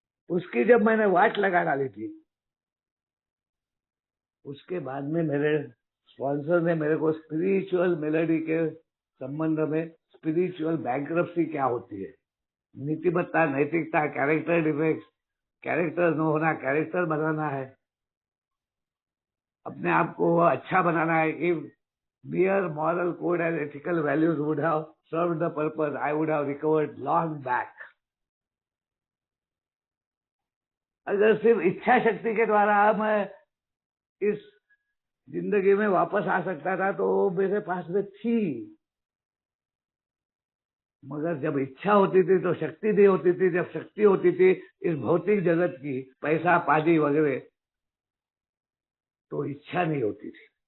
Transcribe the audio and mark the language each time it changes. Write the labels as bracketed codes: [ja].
[hi] उसकी जब मैंने वाट लगा डाली थी, उसके बाद में मेरे स्पॉन्सर ने मेरे को स्पिरिचुअल मेलोडी के संबंध में, स्पिरिचुअल बैंक्रप्सी क्या होती है, नीतिमत्ता, नैतिकता, कैरेक्टर डिफेक्ट, कैरेक्टर न होना, कैरेक्टर बनाना है, अपने आप को अच्छा बनाना है। [en] If mere moral code and ethical values would have served the purpose, I would have recovered long back. [hi] अगर सिर्फ इच्छा शक्ति के द्वारा मैं इस जिंदगी में वापस आ सकता था तो मेरे पास में थी, मगर जब इच्छा होती थी तो शक्ति नहीं होती थी, जब शक्ति होती थी इस भौतिक जगत की, पैसा पादी वगैरह, तो इच्छा नहीं होती थी।